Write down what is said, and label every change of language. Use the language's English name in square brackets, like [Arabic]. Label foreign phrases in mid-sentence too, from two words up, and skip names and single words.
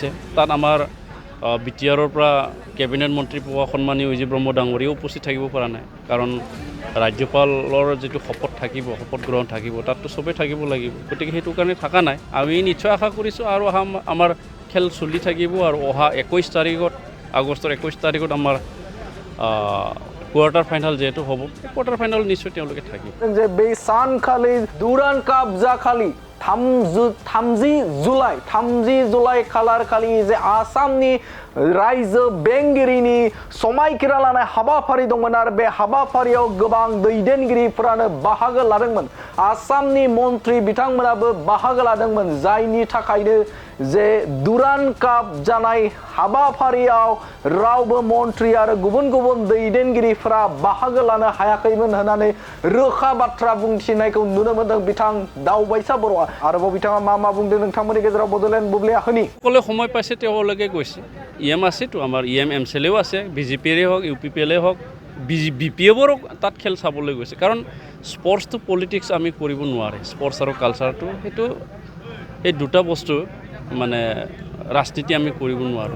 [Assamese] তাত আমাৰ বিটিআৰৰ পৰা কেবিনেট মন্ত্ৰী পোৱা সন্মানীয় অজিত ব্ৰহ্ম ডাঙৰীয়াও উপস্থিত থাকিব পৰা নাই, কাৰণ ৰাজ্যপালৰ যিটো শপত গ্ৰহণ থাকিব তাততো চবেই থাকিব লাগিব, গতিকে সেইটো কাৰণে থকা নাই। আমি নিশ্চয় আশা কৰিছোঁ আৰু আমাৰ খেল চলি থাকিব আৰু অহা আগষ্টৰ 21 তাৰিখত আমাৰ কোৱাৰ্টাৰ ফাইনেল যেহেতু হ'ব, কোৱাৰ্টাৰ ফাইনেল নিশ্চয় তেওঁলোকে থাকিব। [Bodo] যে बै सानखालि दुरान काप जाखालि 30 जुलाइ खालार खालि जे आसामनि रायजो बेंगिरिनि समायखिरा लानाय हाबाफारि दंमोन आरो बे हाबाफारियाव गोबां दैदेनगिरिफोरानो बाहागो लादोंमोन, आसामनि मन्त्रि बिथांमोनाबो बाहागो लादोंमोन, जायनि थाखायनो जे दुरान काप जानाय हाबाफारियाव रावबो मन्त्रि आरो गुबुन दैदेनगिरिफोरा बाहागो लानो हायाखैमोन होननानै रोखा बाथ्रा बुंथिनायखौ नुनो मोन्दों बिथां दावबायसा बर'आ। आरोबाव बिथाङा मा बुंदों नोंथांमोननि गेजेराव बड'लेण्ड बुब्लिया होनि [Assamese] সকলে সময় পাইছে তেওঁলোকে গৈছে, ইএম আছেতো, আমাৰ ইএম এমচেলেও আছে, বিজেপিৰে হওক ইউপিপিএলে হওক বিপিএফৰো তাত খেল চাবলৈ গৈছে। কাৰণ স্পৰ্টছটো পলিটিক্স আমি কৰিব নোৱাৰে, স্পৰ্টছ আৰু কালচাৰটো সেইটো এই দুটা বস্তু মানে ৰাজনীতি আমি কৰিব নোৱাৰোঁ।